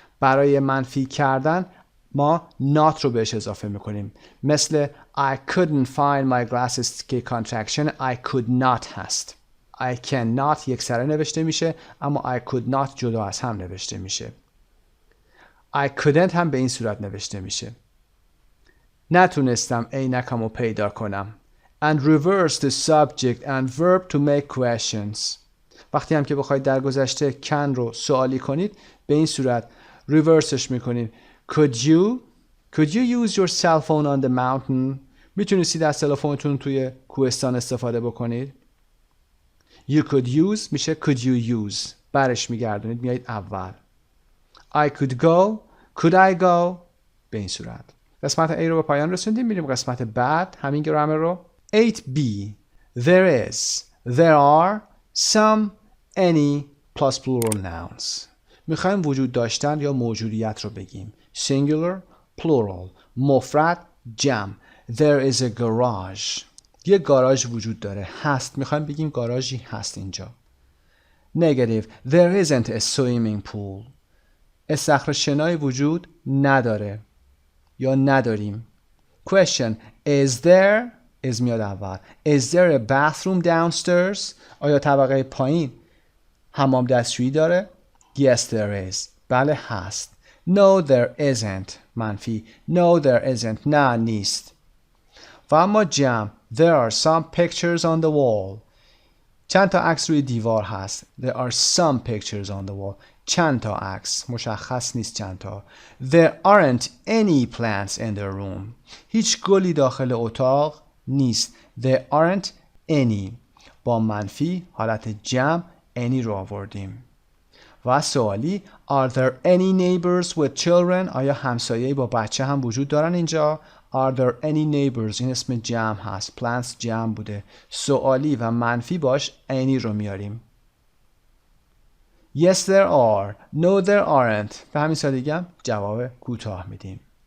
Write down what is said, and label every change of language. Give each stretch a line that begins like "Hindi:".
Persian: برای منفی کردن ما not رو بهش اضافه میکنیم.
English: مثل I couldn't find my glasses که contraction I could not هست. I cannot
Persian: یک سره نوشته میشه اما
English: I could not
Persian: جدا از هم نوشته میشه.
English: I couldn't
Persian: هم به این صورت نوشته میشه. نتونستم عینکم رو پیدا کنم.
English: And reverse the subject and verb to make questions.
Persian: وقتی هم که بخواید در گذشته can رو سوالی کنید به این صورت reverseش میکنید.
English: Could you use your cell phone on the mountain?
Persian: میتونستید از تلفنتون توی کوهستان استفاده بکنید.
English: You could use میشه could you use.
Persian: برش میگردونید میایید اول.
English: I could go. Could I go؟
Persian: به این صورت. قسمت A رو به پایان رسوندیم. میریم قسمت بعد همین گرامر رو.
English: 8B. There is, there are, some, any plus plural nouns.
Persian: میخوایم وجود داشتن یا موجودیت رو بگیم.
English: Singular, plural,
Persian: مفرد، جمع.
English: There is a garage.
Persian: یه گاراژ وجود داره. هست. میخوایم بگیم گاراژی هست اینجا.
English: Negative. There isn't a swimming pool.
Persian: استخر شنایی وجود نداره یا نداریم.
English: Question. Is there is
Persian: میاد اول.
English: Is there a bathroom downstairs?
Persian: آیا طبقه پایین حمام دستشویی داره؟
English: Yes there is.
Persian: بله هست.
English: No there isn't.
Persian: منفی. No there isn't. نه نیست. و اما جمع.
English: There are some pictures on the wall.
Persian: چند تا عکس روی دیوار هست.
English: There are some pictures on the wall.
Persian: چند تا عکس. مشخص نیست چند تا.
English: There aren't any plants in the room.
Persian: هیچ گلی داخل اتاق نیست.
English: There aren't any.
Persian: با منفی حالت جمع any رو آوردیم.
English: و سوالی Are there any neighbors with children?
Persian: آیا همسایه‌ای با بچه هم وجود دارن اینجا؟
English: Are there any neighbors؟
Persian: این اسم جمع هست. plants جمع بوده. سوالی و منفی باش any رو میاریم.
English: Yes there are. No there aren't.
Persian: به همین سادگی هم جواب کوتاه میدیم.